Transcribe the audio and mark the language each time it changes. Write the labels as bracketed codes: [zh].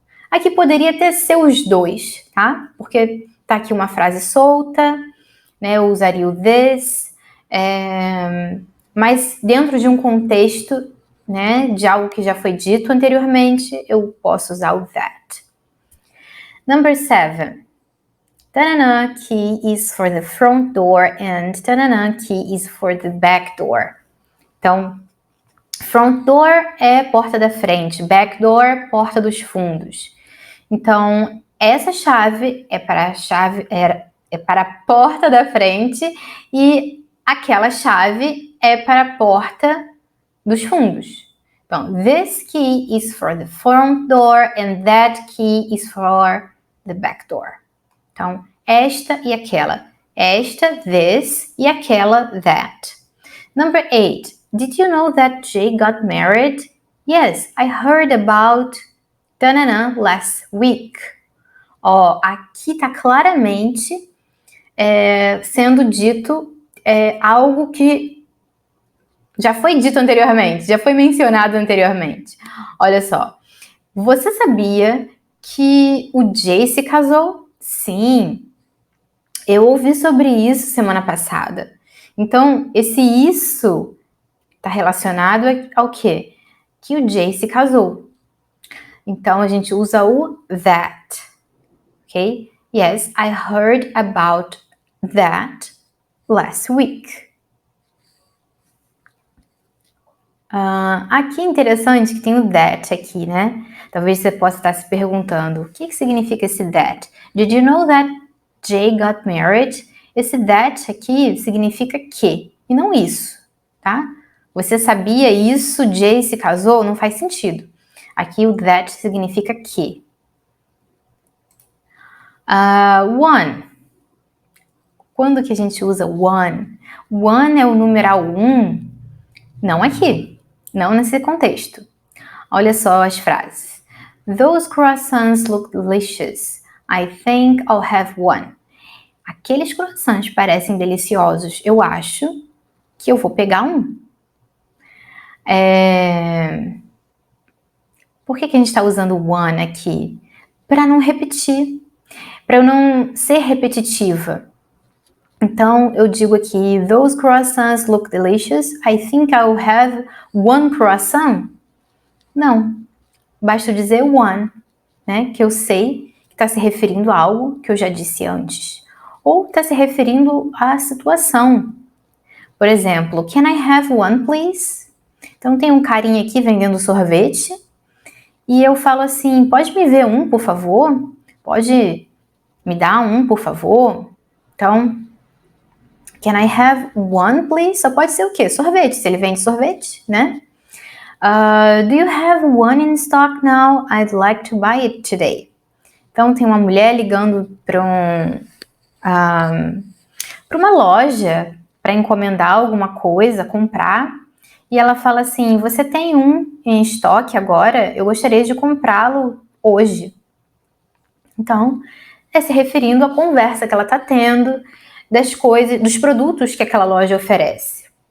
[pt] Aqui poderia ter ser os dois, tá? Porque tá aqui uma frase solta, né? Eu usaria o this, mas dentro de um contexto, né, de algo que já foi dito anteriormente, eu posso usar o that. [en] Number 7. Tanana key is for the front door and tanana key is for the back door. [pt] Então, front door é porta da frente, back door, porta dos fundos. Então, essa chave é para a porta da frente e aquela chave é para a porta dos fundos. [en] Então, this key is for the front door and that key is for the back door. [pt] Então, esta e aquela. Esta, this, e aquela, that. [en] Number 8. Did you know that Jay got married? Yes, I heard about tanana last week. [pt] Ó, aqui tá claramente sendo dito algo que já foi dito anteriormente, já foi mencionado anteriormente. Olha só, você sabia que o Jay se casou? Sim, eu ouvi sobre isso semana passada. Então, esse isso está relacionado ao quê? Que o Jay se casou. Então, a gente usa o that, ok? [en] Yes, I heard about that last week. [pt] Aqui é interessante que tem o that aqui, né? Talvez você possa estar se perguntando, o que significa esse that? [en] Did you know that Jay got married? [pt] Esse that aqui significa que, e não isso, tá? Você sabia isso, Jay se casou? Não faz sentido. Aqui o that significa que. One. Quando que a gente usa one? One é o numeral 1, não aqui, não nesse contexto. Olha só as frases. [en] Those croissants look delicious. I think I'll have one. [pt] Aqueles croissants parecem deliciosos. Eu acho que eu vou pegar um. Por que a gente está usando one aqui? Para não repetir, para eu não ser repetitiva. Então, eu digo aqui, [en] those croissants look delicious. I think I'll have one croissant. [pt] Não, basta dizer one, né? Que eu sei que está se referindo a algo que eu já disse antes. Ou está se referindo à situação. [en] Por exemplo, can I have one, please? [pt] Então, tem um carinha aqui vendendo sorvete e eu falo assim, pode me ver um, por favor? Pode me dar um, por favor? Então, [en] can I have one, please? [pt] Só pode ser o quê? Sorvete, se ele vende sorvete, né? [en] Do you have one in stock now? I'd like to buy it today. [pt] Então, tem uma mulher ligando para uma loja para encomendar alguma coisa, comprar, e ela fala assim, você tem um em estoque agora? Eu gostaria de comprá-lo hoje. Então, é se referindo à conversa que ela está tendo, das coisas, dos produtos que aquela loja oferece.